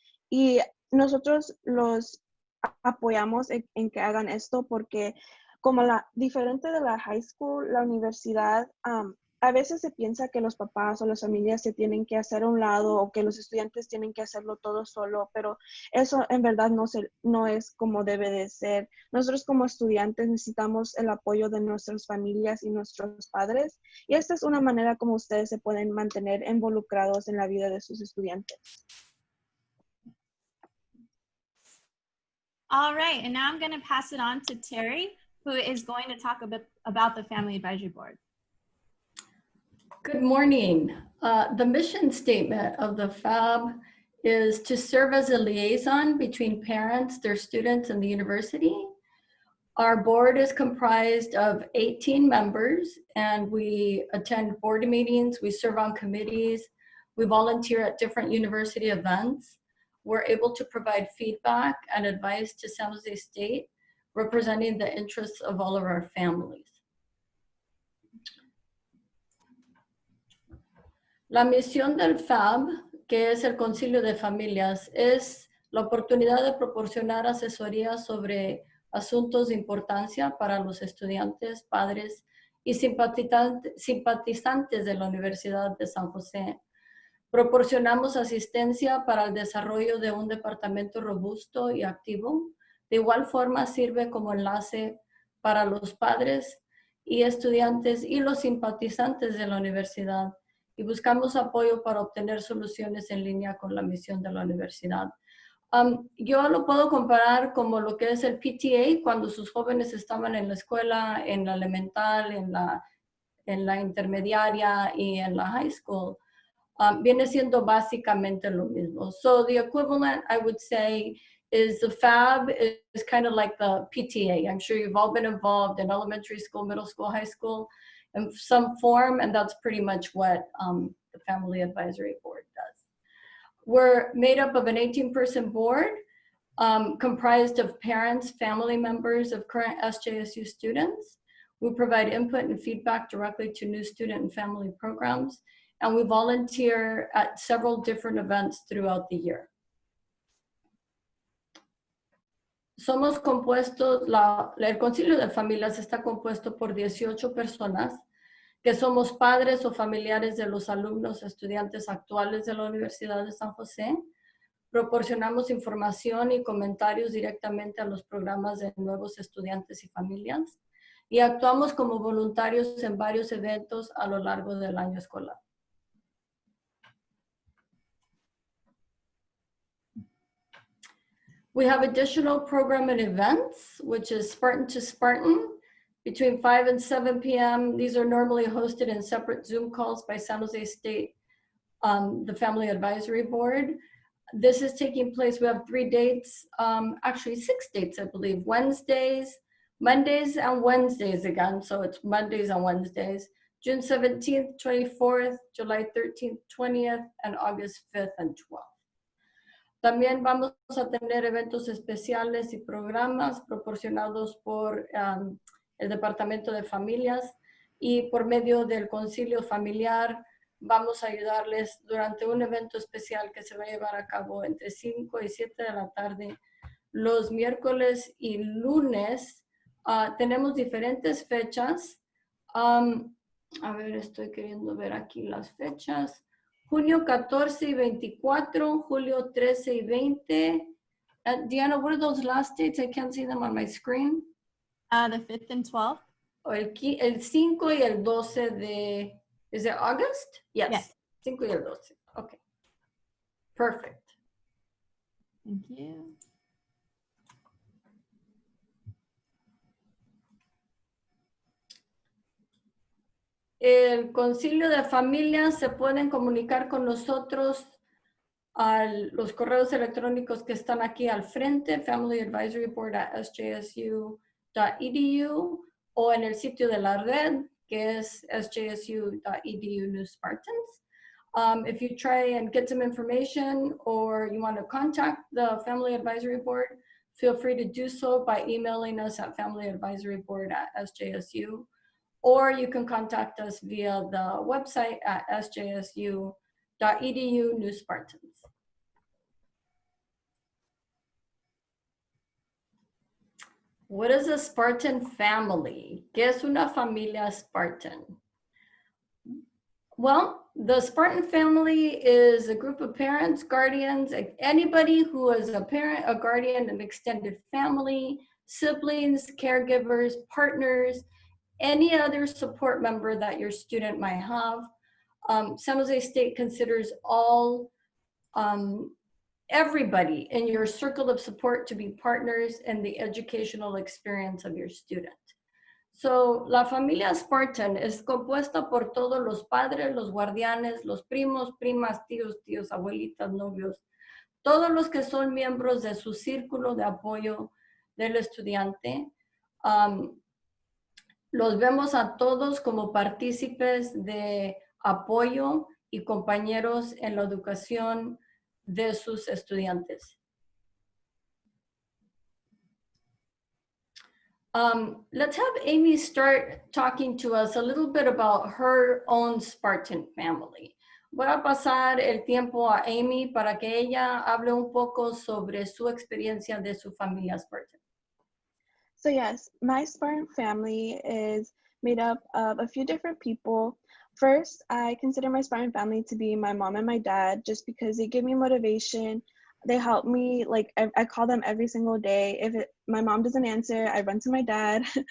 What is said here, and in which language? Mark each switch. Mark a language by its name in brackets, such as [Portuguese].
[Spanish] Y nosotros los apoyamos en que hagan esto porque como diferente de la high school, la universidad, a veces se piensa que los papás o las familias se tienen que hacer a un lado o que los estudiantes tienen que hacerlo todo solo, pero eso en verdad no es como debe de ser. Nosotros como estudiantes necesitamos el apoyo de nuestras familias y nuestros padres, y esta es una manera como ustedes se pueden mantener involucrados en la vida de sus estudiantes. [English] All right, and now I'm going to pass it on to Terry, who is going to talk a bit about the Family Advisory Board. Good morning. The mission statement of the FAB is to serve as a liaison between parents, their students, and the university. Our board is comprised of 18 members, and we attend board meetings, we serve on committees, we volunteer at different university events. We're able to provide feedback and advice to San Jose State, representing the interests of all of our families. [Spanish] La misión del FAB, que es el Concilio de Familias, es la oportunidad de proporcionar asesoría sobre asuntos de importancia para los estudiantes, padres y simpatizantes de la Universidad de San José. Proporcionamos asistencia para el desarrollo de un departamento robusto y activo. De igual forma, sirve como enlace para los padres y estudiantes y los simpatizantes de la universidad. Y buscamos apoyo para obtener soluciones en línea con la misión de la universidad. Yo lo puedo comparar como lo que es el PTA cuando sus jóvenes estaban en la escuela, en la elemental, en la intermediaria y en la high school. Viene siendo básicamente lo mismo. [English] So the equivalent, I would say, is the FAB is kind of like the PTA. I'm sure you've all been involved in elementary school, middle school, high school in some form, and that's pretty much what the Family Advisory Board does. We're made up of an 18-person board comprised of parents, family members of current SJSU students. We provide input and feedback directly to new student and family programs, and we volunteer at several different events throughout the year. [Spanish] Somos compuestos, el Concilio de Familias está compuesto por 18 personas que somos padres o familiares de los alumnos, estudiantes actuales de la Universidad de San José. Proporcionamos información y comentarios directamente a los programas de nuevos estudiantes y familias. Y actuamos como voluntarios en varios eventos a lo largo del año escolar. [English] We have additional program and events, which is Spartan to Spartan, between 5 and 7 p.m. These are normally hosted in separate Zoom calls by San Jose State, the Family Advisory Board. This is taking place, we have 3 dates, actually 6 dates, I believe. Wednesdays, Mondays and Wednesdays again, so it's Mondays and Wednesdays, June 17th, 24th, July 13th, 20th, and August 5th and 12th. [Spanish] También vamos a tener eventos especiales y programas proporcionados por el Departamento de Familias y por medio del concilio familiar vamos a ayudarles durante un evento especial que se va a llevar a cabo entre 5 y 7 de la tarde los miércoles y lunes. Tenemos diferentes fechas. A ver, estoy queriendo ver aquí las fechas. Junio 14 y 24, julio 13 y 20. [English] Diana, what are those last dates? I can't see them on my screen. The 5th and 12th. [Spanish] O el 5 y el 12 de, [English] is it August? Yes. [Spanish] 5 y el 12. [English] Okay. Perfect. Thank you. [Spanish] El concilio de familias se pueden comunicar con nosotros a los correos electrónicos que están aquí al frente, familyadvisoryboard@sjsu.edu, o en el sitio de la red, que es sjsu.edu new Spartans. [English] If you try and get some information or you want to contact the Family Advisory Board, feel free to do so by emailing us at familyadvisoryboard@sjsu. Or you can contact us via the website at sjsu.edu new Spartans. What is a Spartan family? [Spanish] ¿Qué es una familia Spartan? [English] Well, the Spartan family is a group of parents, guardians, anybody who is a parent, a guardian, an extended family, siblings, caregivers, partners, any other support member that your student might have. San Jose State considers all, everybody in your circle of support to be partners in the educational experience of your student. [Spanish] So, la familia Spartan es compuesta por todos los padres, los guardianes, los primos, primas, tíos, abuelitas, novios, todos los que son miembros de su círculo de apoyo del estudiante. Los vemos a todos como partícipes de apoyo y compañeros en la educación de sus estudiantes. [English] Let's have Amy start talking to us a little bit about her own Spartan family. [Spanish] Voy a pasar el tiempo a Amy para que ella hable un poco sobre su experiencia de su familia Spartan. [English] So yes, my Spartan family is made up of a few different people. First, I consider my Spartan family to be my mom and my dad, just because they give me motivation. They help me, like I call them every single day. If my mom doesn't answer, I run to my dad.